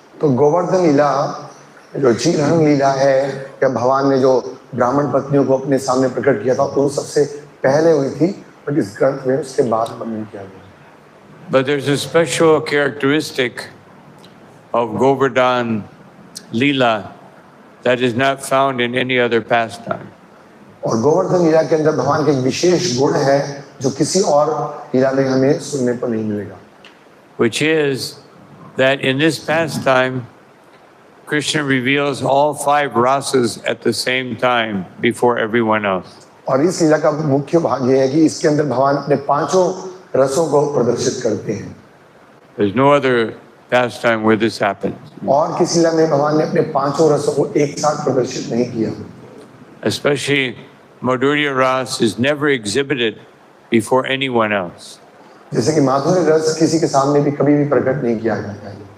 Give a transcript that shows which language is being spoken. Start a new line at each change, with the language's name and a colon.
Hindi: तो गोवर्धन लीला जो चीरहरण लीला है, या भगवान ने जो ब्राह्मण पत्नियों को अपने सामने प्रकट किया था, तो सबसे पहले हुई थी, बट इस ग्रंथ में उसके बाद वर्णन किया गया।
English: But there's a special characteristic of Govardhan Leela that is not found in any other pastime.
Hindi: और गोवर्धन लीला के अंदर भगवान का एक विशेष गुण है जो किसी और लीला में हमें सुनने को नहीं मिलेगा।
English: Which is that in this pastime, Krishna reveals all 5 rasas at the same time before everyone else.
Hindi: और इस लीला का मुख्य भाग ये है कि इसके अंदर भगवान अपने 5 रसों को प्रदर्शित करते हैं।
English: There's no other pastime where this happens.
Hindi: और किसी लीला में भगवान ने अपने 5 रसों को एक साथ प्रदर्शित नहीं किया।
English: Especially Madhurya Ras is never exhibited before anyone else.
Hindi: जैसे कि माधुर्य रस किसी के सामने भी कभी भी प्रकट नहीं किया जाता है।